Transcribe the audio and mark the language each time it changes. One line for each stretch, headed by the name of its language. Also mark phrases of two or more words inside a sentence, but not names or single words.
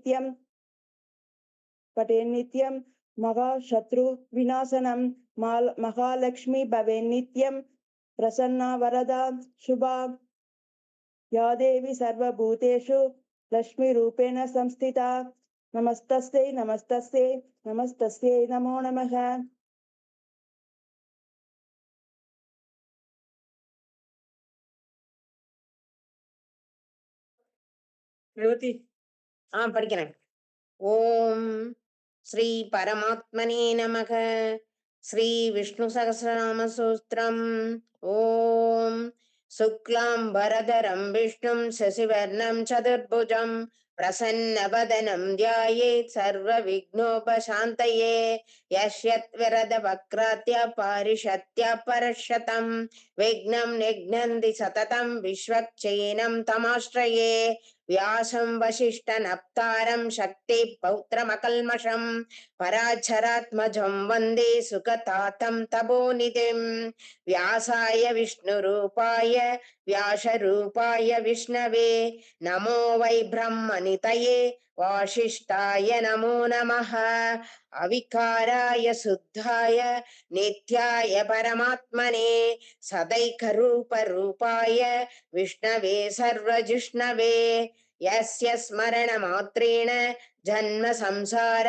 Sanskrit: नित्यं महाशत्रु विनाशनं महालक्ष्मी भवे नित्यं प्रसन्ना वरदा शुभा या देवी सर्वभूतेषु लक्ष्मी रूपेण संस्थिता नमस्तस्यै नमस्तस्यै नमस्तस्यै नमो नमः।
Tamil: படிக்கிறேன்.
Sanskrit: ओम् श्री परमात्मने नमः. ஸ்ரீ விஷ்ணு சகஸ்ரநாம சூஸ்திரம். ओम् शुक्लाम् वरधरम् विष्णुम् शशिवर्णम् चतुर्भुजम् प्रसन्नवदनम् ध्यायेत् सर्व विघ्नोपशान्तये यस्यद् विरद वक्त्राद्य पारिषद्य परःशतम् विघ्नम् निघ्नन्ति सततम् विष्वक्सेनम् तमाश्रये व्यासं वसिष्ठनप्तारं शक्ति पौत्रमकल्मषं पराच्छरात्मजं वन्दे सुगतातं तपोनिधिं व्यासाय विष्णुरूपाय व्यासरूपाय विष्णवे नमो वै ब्रह्मनितये वासिष्ठाय नमो नमः अविकाराय शुद्धाय नित्याय परमात्मने सदैकरूपरूपाय विष्णवे सर्वजिष्णवे यस्य स्मरणमात्रेण जन्म संसार